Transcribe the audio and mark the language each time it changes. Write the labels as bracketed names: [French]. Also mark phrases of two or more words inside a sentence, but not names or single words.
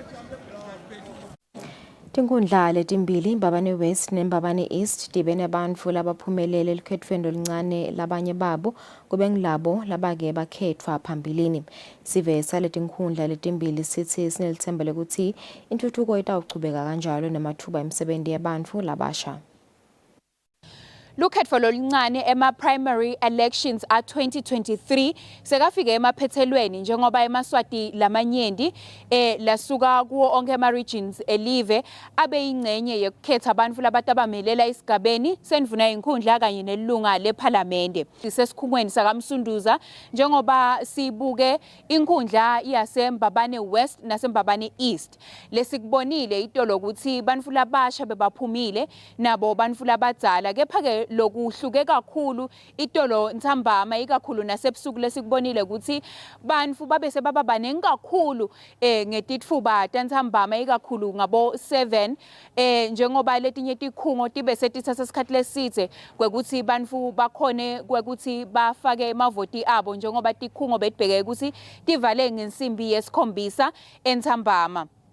[Swati] Tinkundla letimbili Mbabane West neMbabane East dibene abantu labaphumelele elikhethweni oluncane labanye babo kube ngilabo labake bakhethwa phambilini sivesa letinkundla letimbili sithi sinelithemba lokuthi intuthuko itawuchubeka kanjalo namathuba emisebenzi yabantu labasha Lukhetfo loluncane ema- [English] primary elections [Swati] a-2023 sekafike emaphethelweni njengoba emaswati lamanyenti lasuka kuwo onke ama-regions elive abe yingxenye yekukhetha abantu labantu abamelela esigabeni sendvuna yenkhundla kanye nelunga lephalamende. Sisesikhungweni sakaMsunduza njengoba sibuke inkundla yaseMbabane West naseMbabane East. Lesikubonile itolo ukuthi bantu labasha bebaphumile nabo bantu labadzala kepha-ke lokuhluke kakhulu itolo Ntsambama ikakhulu nasebusuku lesikubonile ukuthi bantu babese baba baningi kakhulu ngetitfuba tantsambama ikakhulu ngabo 7 njengoba letinye tikhungo tibe setithatha isikhathi lesidze kwekuthi bantu bakhone kwekuthi bafake emavoti abo njengoba tikhungo betibheke ukuthi tivale ngensimbi yesikhombisa entsambama.